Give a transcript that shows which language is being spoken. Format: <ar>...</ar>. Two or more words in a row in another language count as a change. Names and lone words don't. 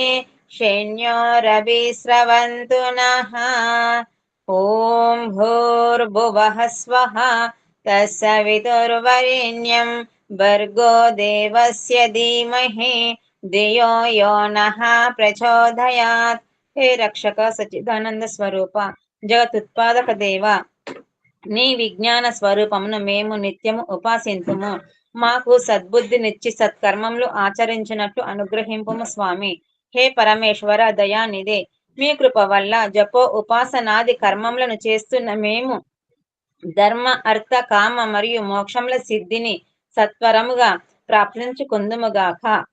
<sa>शन्योरभिस्रवन्तु नः ॐ भूर्भुवः स्वः तत्सवितुर्वरेण्यं भर्गो देवस्य धीमहि धियो यो नः प्रचोदयात्। हे रक्षक सच्चिदानंद स्वरूप जगतुत्पादक देव</sa> <te>నీ విజ్ఞాన స్వరూపమును మేము నిత్యము ఉపాసింతుము. మాకు సద్బుద్ధినిచ్చి సత్కర్మములు ఆచరించినట్లు అనుగ్రహింపుము స్వామి. హే పరమేశ్వర దయానిదే, మీ కృప వల్ల జపో ఉపాసనాది కర్మములను చేస్తున్న మేము ధర్మ అర్థ కామ మరియు మోక్షముల సిద్ధిని సత్వరముగా ప్రాప్తించుకుందుముగాక.</te>